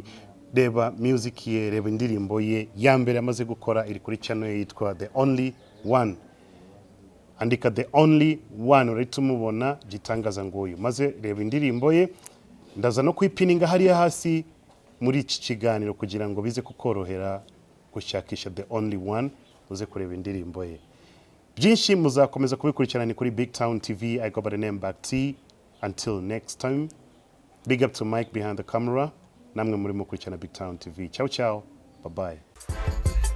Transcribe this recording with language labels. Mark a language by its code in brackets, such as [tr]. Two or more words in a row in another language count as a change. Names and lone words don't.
[rw] Reba music ye, reba indirimbo ye ya mbere amaze gukora iri kuri channel ye yitwa The Only One. Andika The Only One urahita umubona, gitangaza nguyu. Maze reba indirimbo ye, ndaza no kwipininga hariya hasi muri iki kiganiro kugira ngo bize kukorohera gushakisha the only one uze kureba indirimbo ye. Byinshi muzakomeza kubikurikirana ni kuri BigTown TV. [en] I go by the name Back T. Until next time, big up to Mike behind the camera. [rw] Namwe muri mukurikirana BigTown TV. [it] Ciao ciao. [en] Bye bye.